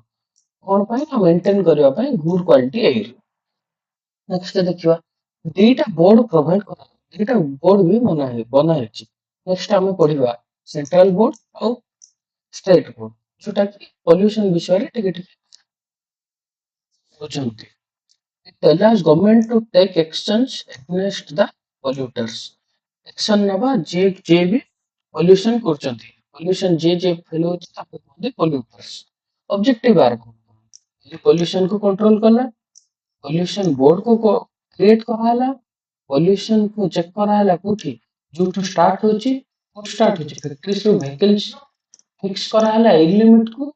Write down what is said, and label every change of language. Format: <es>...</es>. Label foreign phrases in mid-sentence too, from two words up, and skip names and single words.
<or>କଣ ପାଇଁ? ନା ମେଣ୍ଟେନ କରିବା ପାଇଁ</or> <en>good quality air.</en> <or>ନେକ୍ସଟ ଦେଖିବା ଦିଟା</or> <en>board provide</en> <or>କରା, ଦିଟା ବୋର୍ଡ ବି ବନା ହେଇଛି। ନେକ୍ସଟ ଆମେ ପଢିବା</or> <en>central board</en> <or>ଆଉ</or> <en>state board,</en> <or>ଯୋଉଟା କି ପଲ୍ୟୁସନ ବିଷୟରେ ଟିକେ ଟିକେ ବୁଝନ୍ତି।</or> <en>It allows government to take actions against the polluters।</en> <or>action ନବା ଯିଏ ବି ପଲ୍ୟୁସନ କରୁଛନ୍ତି। ପଲ୍ୟୁସନ ଯିଏ ଫେଲ ହଉଛି ତାକୁ କୁହନ୍ତି ପଲ୍ୟୁଟର୍ସ। ଅବଜେକ୍ଟିଭ ଆର କଣ? ପଲ୍ୟୁସନ କୁ କଣ୍ଟ୍ରୋଲ କଲା,</or> <en>pollution board</en> <or>କୁ କ୍ରିଏଟ କରାହେଲା, ପଲ୍ୟୁସନ କୁ ଚେକ୍ କରାହେଲା କୋଉଠି, ଯୋଉଠୁ ଷ୍ଟାର୍ଟ ହଉଛି, ଫ୍ୟାକ୍ଟ୍ରିଜ ରୁ</or> <en>vehicles fix</en> <or>କରାହେଲା ଏଇ ଲିମିଟ କୁ।</or>